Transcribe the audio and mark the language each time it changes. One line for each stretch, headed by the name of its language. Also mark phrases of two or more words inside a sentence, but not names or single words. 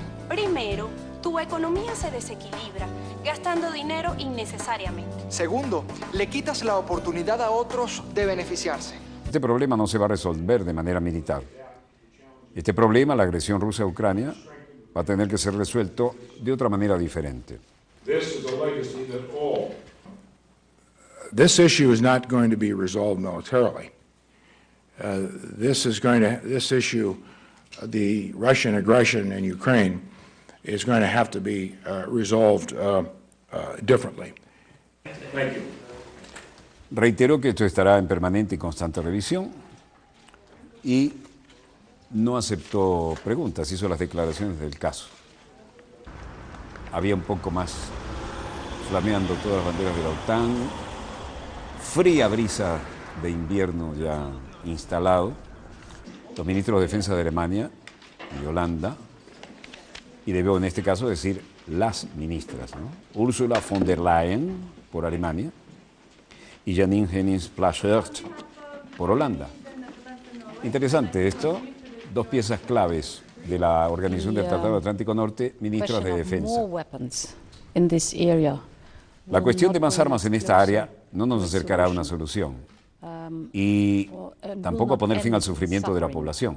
Spanish: Primero, tu economía se desequilibra, gastando dinero innecesariamente. Segundo, le quitas la oportunidad a otros de beneficiarse. Este problema no se va a resolver de manera militar. Este problema, la agresión rusa a Ucrania, va a tener que ser resuelto de otra manera diferente.
English: This issue is not going to be resolved militarily. This issue, the Russian aggression in Ukraine, is going to have to be resolved differently. Thank you.
Spanish: Reitero que esto estará en permanente y constante revisión y no aceptó preguntas, hizo las declaraciones del caso. Había un poco más flameando todas las banderas de la OTAN, fría brisa de invierno ya instalado, los ministros de defensa de Alemania y Holanda, y debo en este caso decir las ministras, ¿no? Ursula von der Leyen por Alemania y Janine Hennis-Plasschaert por Holanda. Interesante esto, dos piezas claves de la Organización del Tratado Atlántico Norte, ministras de defensa. La cuestión de más armas en esta área no nos acercará a una solución y tampoco a poner fin al sufrimiento de la población.